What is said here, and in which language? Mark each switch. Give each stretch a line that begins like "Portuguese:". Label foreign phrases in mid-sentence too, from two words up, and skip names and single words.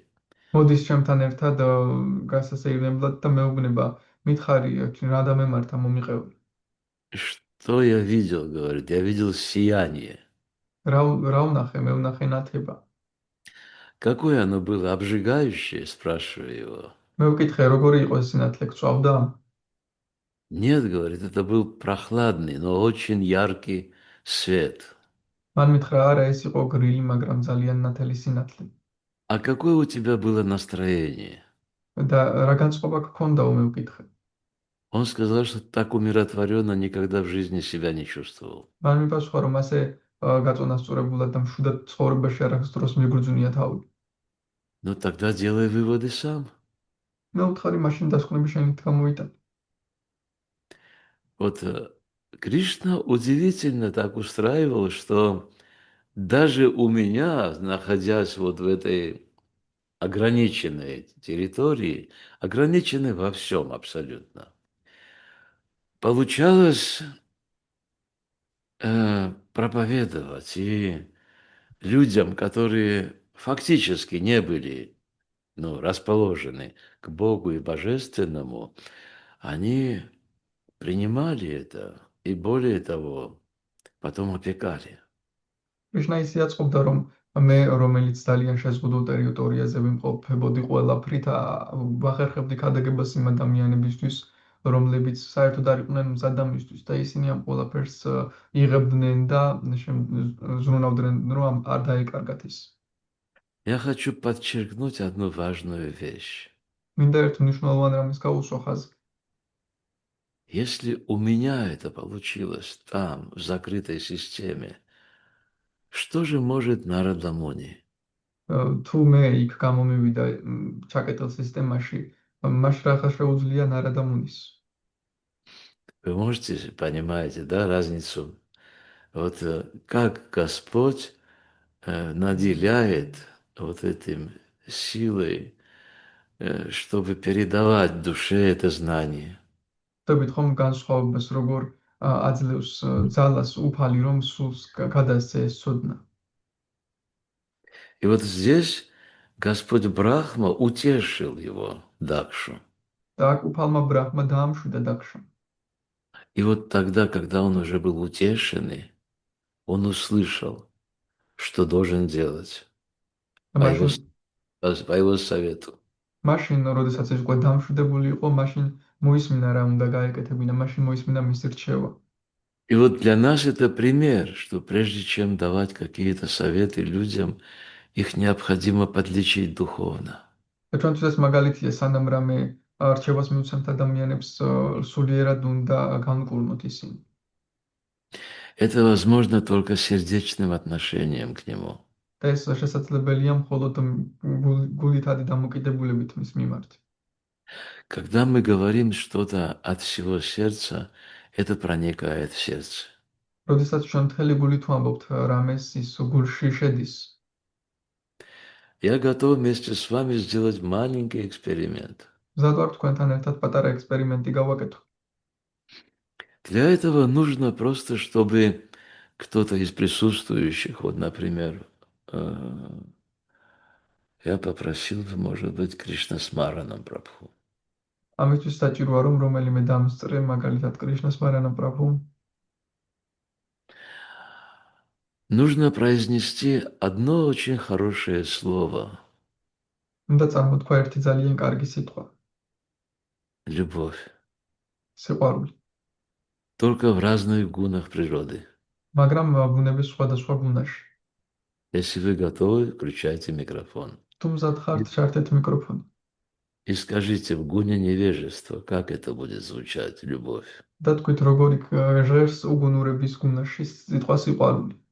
Georgian: მოდის ჩემთან ერთად გასასეირნებლად და მეუბნება, მითხარი, რა დამემართა მომიყევი.
Russian: Что я видел, говорит, я видел сияние.
Georgian: რა ვნახე, მე ვნახე ნათება.
Russian: Какое оно было, обжигающее, спрашиваю его.
Georgian: მე ვკითხე, როგორი იყო ეს სინათლე, გწვავდა?
Russian: Нет, говорит, это был прохладный, но очень яркий свет.
Georgian: მან მითხრა, არა, ეს იყო გრილი, მაგრამ ძალიან ნათელი სინათლე.
Russian: А какое у тебя было настроение?
Georgian: და რა განწყობა გქონდაო, მე ვკითხე.
Russian: Он сказал, что так умиротворенно никогда в жизни себя не чувствовал.
Georgian: მან მიპასუხა, რომ ასე გაწონასწორებულად და მშვიდად ცხოვრებაში არასდროს დროს მიგრძუნია თავი.
Russian: Ну тогда делай выводы сам.
Georgian: მე ვთხარი, მაშინ დასკვნები შენით გამოიტან.
Russian: Вот Кришна удивительно так устраивал, что даже у меня, находясь вот в этой ограниченной территории, ограниченной во всем абсолютно, получалось проповедовать и людям, которые фактически не были расположены к Богу и Божественному, они принимали это и более того, потом опекали.
Georgian: კრიშნა ისე აწყობდა, რომ მე, რომელიც ძალიან შეზღუდულ ტერიტორიაზე ვიმყოფებოდი ყველაფრით, ვახერხებდი ქადაგებას იმ ადამიანებისთვის, რომლებიც საერთოდ არ იყვნენ მზად ამისთვის და ისინი ამ ყველაფერს იღებდნენ და ზრუნავდნენ, რომ არ დაეკარგათ ის.
Russian: Я хочу подчеркнуть одну важную вещь.
Georgian: მინდა ერთ მნიშვნელოვან რამეს გაუსვა ხაზი.
Russian: Если у меня это получилось там, в закрытой системе, что же может Нарада Муни?
Georgian: თუ მე იქ გამომივიდა ჩაკეტილ სისტემაში, მაშ რა შეუძლია ნარადა მუნის?
Russian: Вы можете, понимаете, да, разницу? Вот как Господь наделяет вот этим силой, чтобы передавать душе это знание.
Georgian: ვთქვით ხომ განსხვავებას, როგორ აძლევს ძალას უფალი, რომ სულს გადასცე ეს ცოდნა.
Russian: И вот здесь Господь Брахма утешил его, Дакшу.
Georgian: და აქ უფალმა ბრაჰმა დაამშვიდა დაქშა.
Russian: И вот тогда, когда он уже был утешенный, он услышал, что должен делать по его совету.
Georgian: მაშინ, როდესაც ეს უკვე დამშვიდებული იყო, მაშინ მოისმინა რა უნდა გაეკეთებინა, მაშინ მოისმინა მისი რჩევა.
Russian: И вот для нас это пример, что прежде чем давать какие-то советы людям, их необходимо подлечить духовно.
Georgian: და ჩვენთვის ეს მაგალითია, სანამ რამე რჩევას მიუცემთ ადამიანებს, სულიერად უნდა განკურნოთ ისინი.
Russian: Это возможно только сердечным отношением к нему.
Georgian: და ეს შესაძლებელია მხოლოდ გულითადი დამოკიდებულებით მის მიმართ.
Russian: Когда мы говорим что-то от всего сердца, это проникает в сердце.
Georgian: როდესაც ჩვენ მთელი გულით ვამბობთ რამეს, ის გულში შედის.
Russian: Я готов вместе с вами сделать маленький эксперимент.
Georgian: მზად ვარ თქვენთან ერთად პატარა ექსპერიმენტი გავაკეთო.
Russian: Для этого нужно просто, чтобы кто-то из присутствующих, вот, например, я попросил бы, может быть, Кришнасмаранам Прабху.
Georgian: ამისთვის საჭიროა, რომ რომელიმე დამსწრე, მაგალითად კრიშნასმარანა პრაბჰუ,
Russian: Нужно произнести одно очень хорошее слово.
Georgian: უნდა წარმოთქვა ერთი ძალიან კარგი სიტყვა,
Russian: Любовь.
Georgian: სიყვარული.
Russian: Только в разных гунах природы.
Georgian: მაგრამ ბუნების სხვადასხვა გუნაში.
Russian: Если вы готовы, включайте микрофон.
Georgian: თუ მზად ხართ, ჩართეთ მიკროფონი.
Russian: И скажите в гуне невежества, как это будет звучать, любовь.
Georgian: და თქვით, როგორი ჟღერს უგუნურების გუნაში სიტყვა სიყვარული.